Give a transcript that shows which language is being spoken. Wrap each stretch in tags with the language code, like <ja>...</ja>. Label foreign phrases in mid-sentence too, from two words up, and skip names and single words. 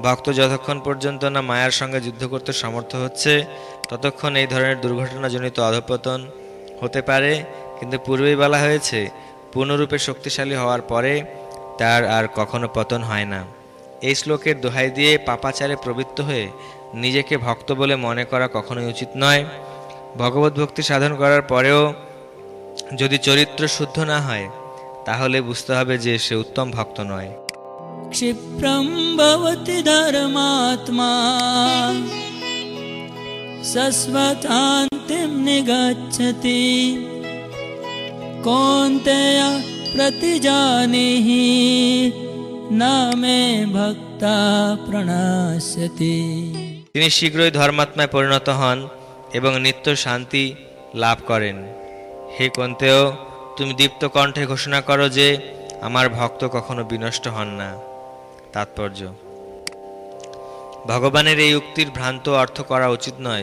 <bn>ভক্ত যতক্ষণ পর্যন্ত না মায়ার সঙ্গে যুদ্ধ করতে সমর্থ হচ্ছে ততক্ষণ এই ধরনের দুর্ঘটনাজনিত অধঃপতন হতে পারে, কিন্তু পূর্বেই বলা হয়েছে পূর্ণরূপে শক্তিশালী হওয়ার পরে তার আর কখনো পতন হয় না। এই শ্লোকের দোহাই দিয়ে পাপাচারে প্রবৃত্ত হয়ে নিজেকে ভক্ত বলে মনে করা কখনোই উচিত নয়। ভগবত ভক্তি সাধন করার পরেও যদি চরিত্র শুদ্ধ না হয় তাহলে বুঝতে হবে যে সে উত্তম ভক্ত নয়।</bn> <sa>क्षिप्रं भवति धर्मात्मा शश्वतान्तिं निगच्छति कौन्तेय प्रतिजानीहि न मे भक्ता प्रणश्यति।</sa> <bn>তিনি শীঘ্রই ধর্মাত্মায় পরিণত হন এবং নিত্য শান্তি লাভ করেন। হে কন্তেয়, তুমি দীপ্ত কণ্ঠে ঘোষণা করো যে আমার ভক্ত কখনো বিনষ্ট হন না। তাৎপর্য: ভগবানের এই উক্তির ভ্রান্ত অর্থ করা উচিত নয়।</bn>